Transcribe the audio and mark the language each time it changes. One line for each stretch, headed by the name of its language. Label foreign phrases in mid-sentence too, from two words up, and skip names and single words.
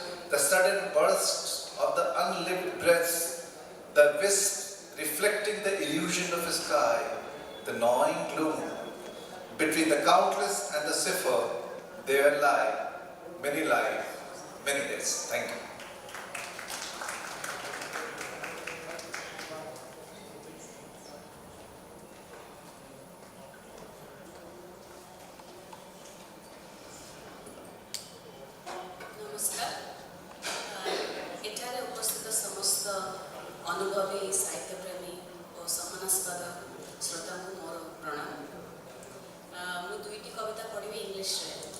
English: The sudden bursts of the unlived breaths, the wisp reflecting the illusion of a sky, the gnawing gloom. Between the countless and the cipher, there lie many lives, many days. Thank you.
Odia: ନମସ୍କାର ଏଠାରେ ଉପସ୍ଥିତ ସମସ୍ତ ଅନୁଭବୀ ସାହିତ୍ୟପ୍ରେମୀ ଓ ସମ୍ମାନାସ୍ପଦ ଶ୍ରୋତାଙ୍କୁ ମୋର ପ୍ରଣାମ ମୁଁ ଦୁଇଟି କବିତା ପଢ଼ିବି ଇଂଲିଶରେ